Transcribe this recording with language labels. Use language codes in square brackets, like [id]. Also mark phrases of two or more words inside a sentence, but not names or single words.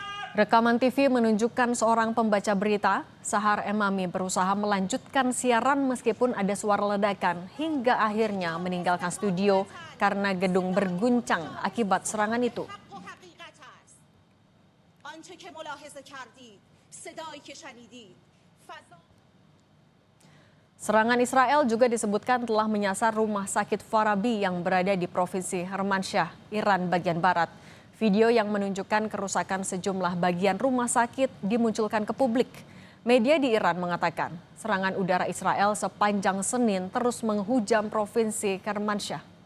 [id] Rekaman TV menunjukkan seorang pembaca berita, Sahar Emami, berusaha melanjutkan siaran meskipun ada suara ledakan hingga akhirnya meninggalkan studio karena gedung berguncang akibat serangan itu. [fa] حق و حقیقت است. آنچه که ملاحظه کردید، صدایی که شنیدید، فضا [id] Serangan Israel juga disebutkan telah menyasar rumah sakit Farabi yang berada di Provinsi Kermanshah, Iran bagian barat. Video yang menunjukkan kerusakan sejumlah bagian rumah sakit dimunculkan ke publik. Media di Iran mengatakan serangan udara Israel sepanjang Senin terus menghujam Provinsi Kermanshah.